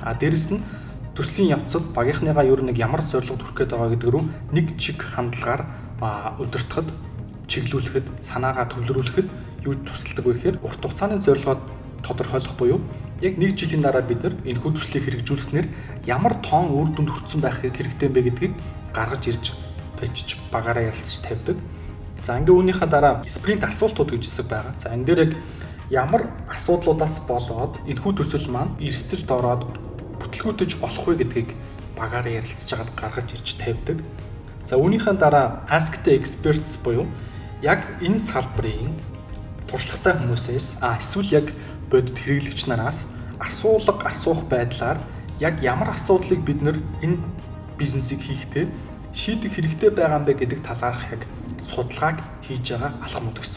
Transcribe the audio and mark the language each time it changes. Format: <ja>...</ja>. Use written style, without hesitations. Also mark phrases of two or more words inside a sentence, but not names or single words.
<mn>Дээрэс нь төслийн явцад багийнхныгаа ер нь ямар зорилгод хүрэх гээд байгаа гэдэг рүү нэг чиг хандлагаар удирдахад, чиглүүлэхэд, санаагаа төвлөрүүлэхэд юу тусалдаг вэ гэхээр урт хугацааны зорилгоо тодорхойлох буюу яг нэг жилийн дараа бид нар энэ хүү төслийг хэрэгжүүлснээр ямар тоон үр дүнд хүрсэн байх хэрэгтэй бэ гэдгийг гаргаж ирж бичиж багаараа ярилцж тавьдаг. За ингээ үүнийхээ дараа спринт асуултууд гэж хэсэг байгаа. За энэ дээр яг ямар асуудлуудаас болоод энэ хүү төсөл маань эрсдэлд ороод бүтлгүүтэж болох вэ гэдгийг багаараа ярилцж хагаад гаргаж ирж тавьдаг. За үүнийхээ дараа</mn> <en>ask the experts</en> <mn>буюу яг энэ салбарын туршлагатай хүмүүсээс эсвэл яг бодит хэрэглэгч нараас асуулга асуух байдлаар яг ямар асуудлыг бид нэр энэ бизнесийг хийхдээ шийдэх хэрэгтэй байгаа юм бэ гэдэг талаарх яг судалгааг хийж байгаа алхмууд гэсэн.</mn>